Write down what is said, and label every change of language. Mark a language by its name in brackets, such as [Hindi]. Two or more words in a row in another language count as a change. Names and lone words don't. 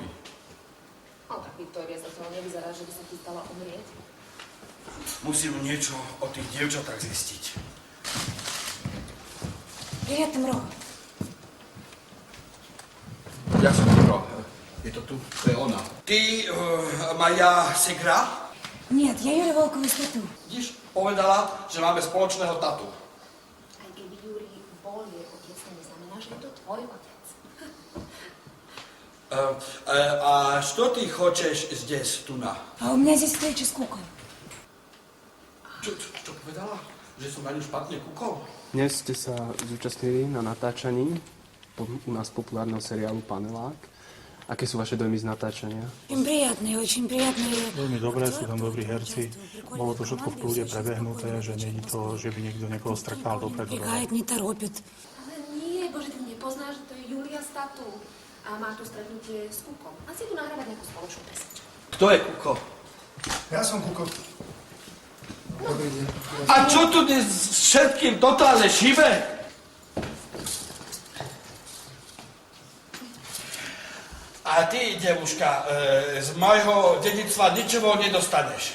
[Slovak] Ale tak Viktória zatiaľ nevyzerá, že by sa ti stala umrieť. Musím niečo o tých dievčatách zistiť. [Russian] Привет, Мро. [Slovak] Ja som Juro. Je to tu? To je ona. Ty, Maja Segra? [Russian] Нет, я Юлия Волкова из тату. [Slovak] Vidíš, povedala, že máme spoločného tatu. Aj keby Júri bol jej otec, neznamená, že je to tvoj otec. [Russian] А что ты хочeš здесь, Tuna? А у меня здесь встреча с Кукой. [Slovak] Čo povedala? Že som na ňu špatne kúkol? Dnes ste sa zúčastnili na natáčaní u nás populárneho seriálu Panelák. Aké sú vaše dojmy z natáčania? [Russian] Очень приятные. [Slovak] Veľmi dobré, sú tam dobrí herci. Bolo to všetko v kľude prebehnuté, že nie je to, že by niekto niekoho strkal dopredu. [Russian] Бегает, не торопит. [Slovak] Ale nie, bože, ty nepoznáš, že to je Julia z tatu. A má tu stretnutie s Kukom. Asi tu nahrávať nejakú spoločnú pesničku. Kto je Kuko? Ja som Kuko. A čo tu dnes všetkým totálne šibe? A ty, devuška, z mojho dedictva ničoho nedostaneš.